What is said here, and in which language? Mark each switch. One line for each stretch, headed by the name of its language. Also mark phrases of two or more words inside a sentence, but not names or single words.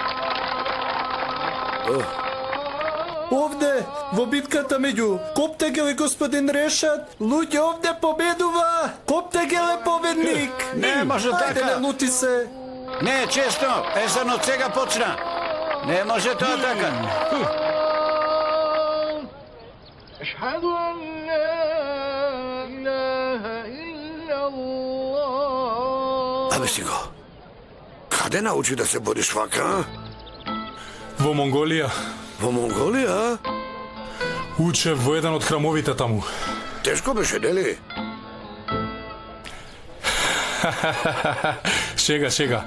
Macedonian: Овде, во битката меѓу Коптагел и господин Решат, луѓе овде победува! Коптагел е победник! Не може Ајде, така! не лути се! Не, честно, езанот сега почна. Не може тоа така.
Arabic: أشهد أن لا إله إلا الله.
Macedonian: Абе, синко, каде научи да се бориш вака, а? Во Монголија. Во Монголија? Учев во еден од храмовите таму. Тешко беше, нели? Шега.